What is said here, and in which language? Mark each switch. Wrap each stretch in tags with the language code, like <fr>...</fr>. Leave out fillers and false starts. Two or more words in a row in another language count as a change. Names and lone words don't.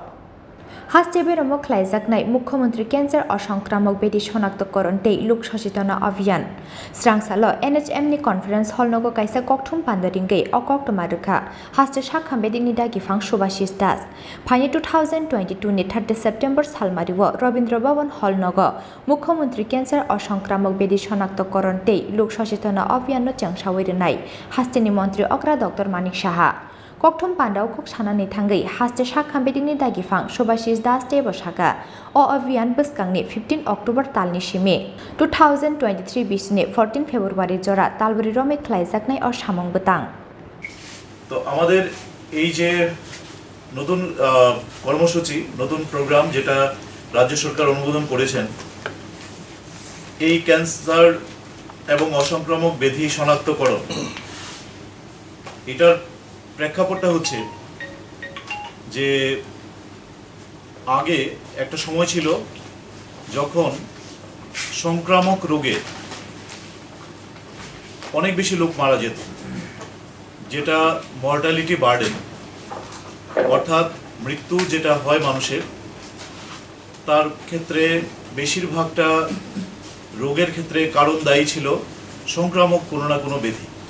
<trp>Haste Beremo Khlaijaknai Mukhyamantri Cancer Asankramak Byadhi Sonaktokaran tei Lok Sochetonota Abhiyan Srangsalo NHM ni</trp> <en>conference hall</en> <trp>nogo kaisa kokthum pandaringei okokto marukha Haste sakham Byadhi ni dagi phang subashis das Phani 2022 ni 30 September salmariwo Rabindra Bhavan hall nogo Mukhyamantri Cancer Asankramak Byadhi Sonaktokaran tei Lok Sochetonota Abhiyan no changsawai renai Haste ni Mantri Okra Dr. Manik Saha Kokthum pandau kok sanani thangai Haste sakham Byadhi ni dagi phang subashis das te bosaka o abhiyan bwskangni 15 October talni simi 2023 bisni 14 February jora talbari rome Khlaijaknai o samong butang</trp> <bn>তো আমাদের এই যে নতুন কর্মসূচি নতুন প্রোগ্রাম যেটা রাজ্য সরকার অনুমোদন করেছেন এই ক্যান্সার এবং অসংক্রামক ব্যাধি শনাক্তকরণ এটার প্রেক্ষাপটটা হচ্ছে যে আগে একটা সময় ছিল যখন সংক্রামক রোগে অনেক বেশি লোক মারা যেত যেটা</bn> <en>mortality burden</en> <bn>অর্থাৎ মৃত্যু যেটা হয় মানুষের তার ক্ষেত্রে বেশিরভাগটা রোগের ক্ষেত্রে কারণ দায়ী ছিল সংক্রামক কোনো না কোনো ব্যাধি</bn>